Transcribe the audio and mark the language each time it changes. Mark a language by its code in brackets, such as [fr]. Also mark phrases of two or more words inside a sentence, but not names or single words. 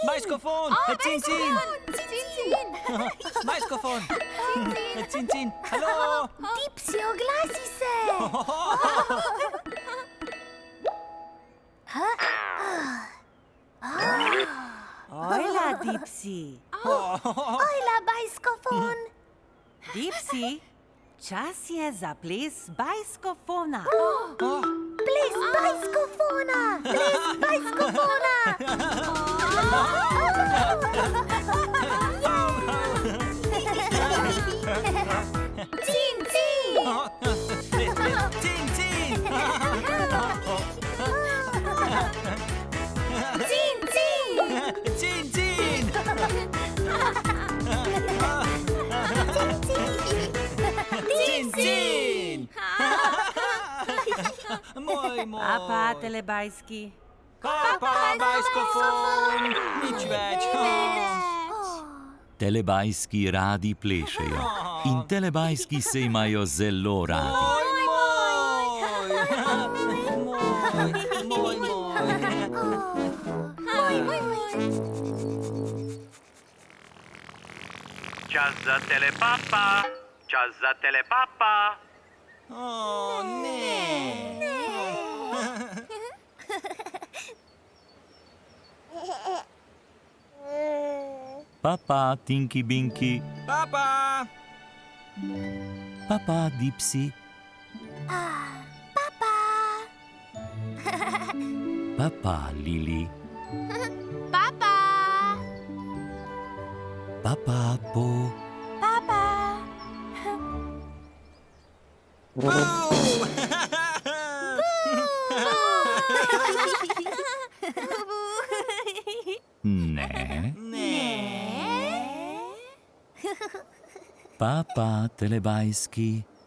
[sl] Bajskofon! Cin, cin! Bajskofon! Cin, cin! Halo! Dipsy, oglasi se. Ojla, Dipsy. Ojla, bajskofon. Dipsy, čas je za ples bajskofona. Ples bajskofona. Ples bajskofona. Cin, cin. Cin, cin! Cin, cin. Cin, cin! Cin, cin! Moj, moj! Papa, telebajski. Papa, bajskofon! Nič več! Telebajski radi plešejo in telebajski se imajo zelo radi. Moj, Čas za telepapa! Čas za telepapa! O, ne! Papa, Tinky Binky, Papa! papa, Dipsy, Papa. papa, Lili, Papa. papa, Po, Papa. ne, Ne! papa, telebajski,